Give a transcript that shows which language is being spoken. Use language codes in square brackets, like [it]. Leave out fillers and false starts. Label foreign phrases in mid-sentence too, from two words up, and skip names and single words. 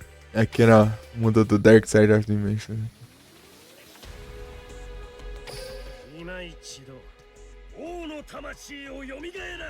[pt] Aqui no mundo do Dark Side of Dimension. [ja] 今一度王の魂を蘇らせ